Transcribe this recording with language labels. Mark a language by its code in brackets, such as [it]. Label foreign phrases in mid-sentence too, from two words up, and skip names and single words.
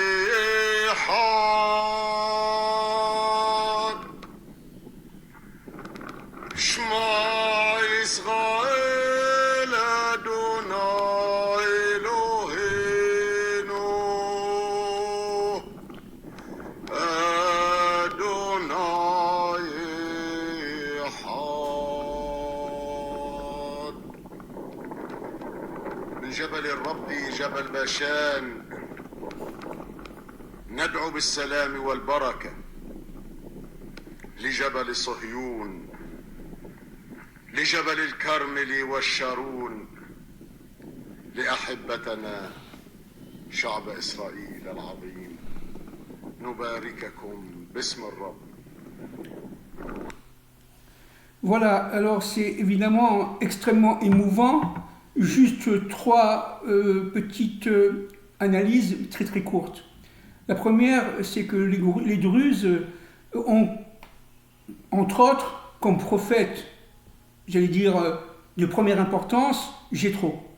[he] אחד שמע ישראל אדוני אלוהינו אדוני אחד [ar] من جبل الرب جبل باشان ندعو بالسلام والبركة لجبل صهيون، لجبل الكرمل والشارون، لأحبتنا شعب إسرائيل العظيم. نبارككم باسم الرب. [fr] Voilà, alors c'est évidemment extrêmement émouvant. Juste trois petites analyses très très courtes. La première, c'est que les Druzes ont, entre autres, comme prophète, j'allais dire, de première importance, Jéthro.